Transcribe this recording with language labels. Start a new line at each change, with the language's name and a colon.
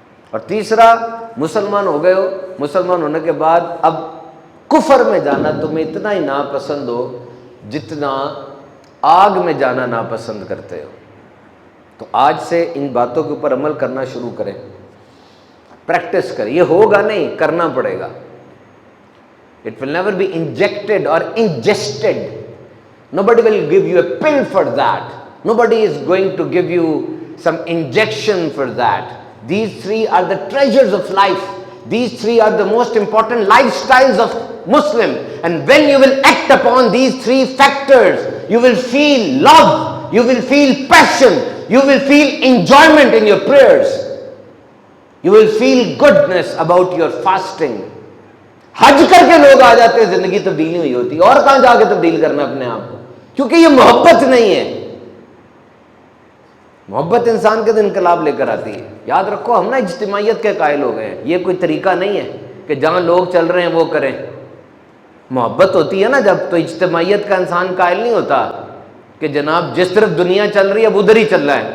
Urdu: اور تیسرا, مسلمان ہو گئے ہو, مسلمان ہونے کے بعد اب کفر میں جانا تمہیں اتنا ہی ناپسند ہو جتنا آگ میں جانا ناپسند کرتے ہو. تو آج سے ان باتوں کے اوپر عمل کرنا شروع کریں, پریکٹس کریں. یہ ہوگا نہیں, کرنا پڑے گا.
English: It will never be injected or ingested. Nobody will give you a pill for that. Nobody is going to give you some injection for that. These 3 are the treasures of life. These 3 are the most important lifestyles of Muslim. And when you will act upon these 3 factors, you will feel love, you will feel passion, you will feel enjoyment in your prayers. You will feel goodness about your fasting.
Urdu: حج کر کے لوگ آ جاتے ہیں, زندگی تبدیل نہیں ہوئی ہوتی. اور کہاں جا کے تبدیل کرنا اپنے آپ کو, کیونکہ یہ محبت نہیں ہے. محبت انسان کے دل انقلاب لے کر آتی ہے. یاد رکھو ہم نا اجتماعیت کے قائل ہو گئے ہیں. یہ کوئی طریقہ نہیں ہے کہ جہاں لوگ چل رہے ہیں وہ کریں. محبت ہوتی ہے نا جب, تو اجتماعیت کا انسان قائل نہیں ہوتا کہ جناب جس طرف دنیا چل رہی ہے اب ادھر ہی چل رہا ہے.